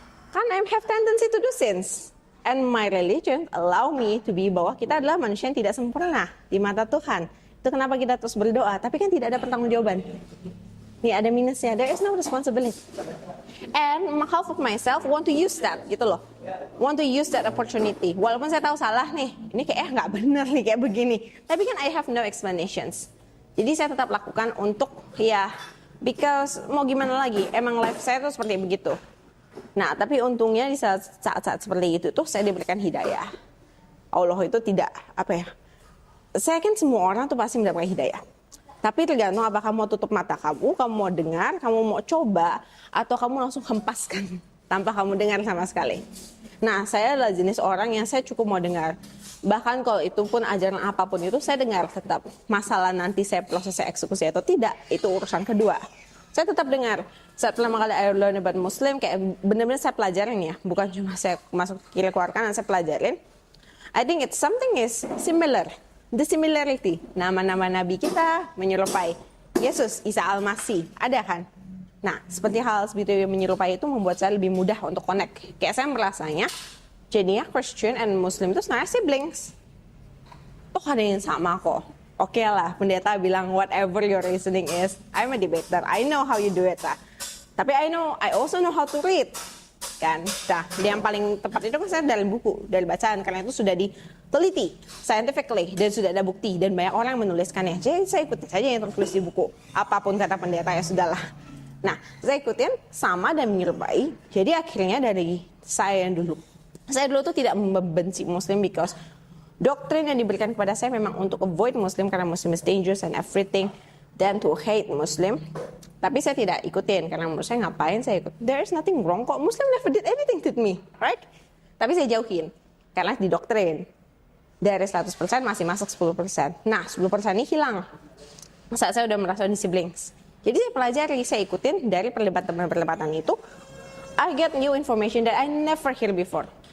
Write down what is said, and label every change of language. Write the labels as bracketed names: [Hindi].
[English] Kan I have tendency to do sins. And my religion allow me to be [Indonesian] bahwa kita adalah manusia yang tidak sempurna di mata Tuhan. Itu kenapa kita terus berdoa, tapi kan tidak ada pertanggungjawaban. Nih ada minusnya, [English] there is no responsibility. And half of myself want to use that, [Indonesian] gitu loh. [English] Want to use that opportunity. [Indonesian] Walaupun saya tahu salah nih, ini kayak nggak benar nih kayak begini. [English] Tapi kan I have no explanations. [Indonesian] Jadi saya tetap lakukan untuk ya, because mau gimana lagi, emang life saya tuh seperti begitu. Nah, tapi untungnya di saat-saat seperti itu tuh saya diberikan hidayah. Allah itu tidak, saya kan semua orang tuh pasti mendapatkan hidayah. Tapi tergantung apakah kamu mau tutup mata kamu mau dengar, kamu mau coba, atau kamu langsung hempaskan tanpa kamu dengar sama sekali. Nah, saya adalah jenis orang yang saya cukup mau dengar. Bahkan kalau itu pun ajaran apapun itu saya dengar tetap. Masalah nanti saya proses saya eksekusi atau tidak, itu urusan kedua. Saya tetap dengar. Saat pertama kali [English] I learn about Muslim, [Indonesian] kayak benar-benar saya pelajarin ya. Bukan cuma saya masuk kiri keluar kanan, saya pelajarin. [English] I think it's something is similar. The similarity, [Indonesian] nama-nama Nabi kita menyerupai Yesus, Isa Al-Masih, ada kan? Nah, seperti hal seperti yang menyerupai itu membuat saya lebih mudah untuk connect. Kayak saya merasanya, jadinya Christian and Muslim itu sebenarnya siblings. Toh ada yang sama kok. Oke lah, pendeta bilang [English] whatever your reasoning is, I'm a debater, I know how you do it lah. Tapi I also know how to read. [Indonesian] Kan, nah, yang paling tepat itu kan saya dari buku, dari bacaan, karena itu sudah diteliti scientifically dan sudah ada bukti dan banyak orang menuliskannya. Jadi saya ikutin saja yang tertulis di buku, apapun kata pendeta ya sudahlah. Nah, saya ikutin sama dan menyerupai. Jadi akhirnya dari saya dulu tuh tidak membenci Muslim because doktrin yang diberikan kepada saya memang untuk avoid Muslim karena [English] Muslim is dangerous and everything, [Indonesian] dan [English] to hate Muslim. [Indonesian] Tapi saya tidak ikutin, karena menurut saya ngapain saya ikut. [English] There is nothing wrong kok, Muslim never did anything to me, right? [Indonesian] Tapi saya jauhin, karena didoktrin. Dari 100% masih masuk 10%. Nah, 10% ini hilang. Saat saya udah merasa di siblings. Jadi saya pelajari, saya ikutin dari perdebatan itu. [English] I get new information that I never hear before.